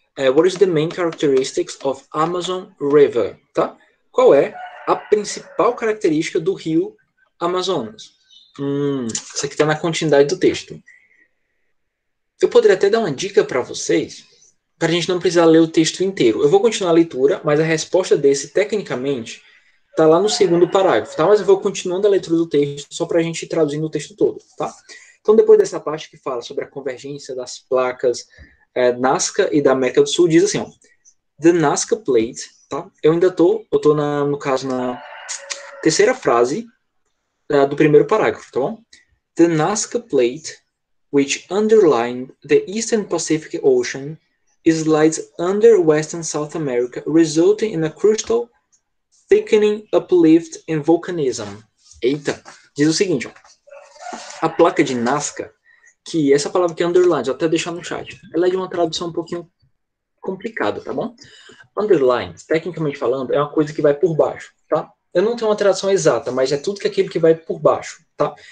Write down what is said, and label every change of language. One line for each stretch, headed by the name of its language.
English: What is the main characteristics of Amazon River?
Portuguese: Tá? Qual é a principal característica do rio Amazonas? Isso aqui está na continuidade do texto. Eu poderia até dar uma dica para vocês, para a gente não precisar ler o texto inteiro. Eu vou continuar a leitura, mas a resposta desse, tecnicamente, está lá no segundo parágrafo, tá? Mas eu vou continuando a leitura do texto, só para a gente ir traduzindo o texto todo, tá? Então, depois dessa parte que fala sobre a convergência das placas Nazca e da América do Sul, diz assim, ó,
English: The Nazca Plate,
Portuguese: tá? Eu ainda eu tô no caso, na terceira frase do primeiro parágrafo, tá bom?
English: The Nazca Plate, which underlined the Eastern Pacific Ocean, slides under Western South America, resulting in a crustal thickening, uplift and volcanism.
Portuguese: Eita, diz o seguinte, ó. A placa de Nazca, que essa palavra que é underline, vou até deixar no chat, ela é de uma tradução um pouquinho complicada, tá bom? Underline, tecnicamente falando, é uma coisa que vai por baixo, tá? Eu não tenho uma tradução exata, mas é tudo que aquilo que vai por baixo, tá?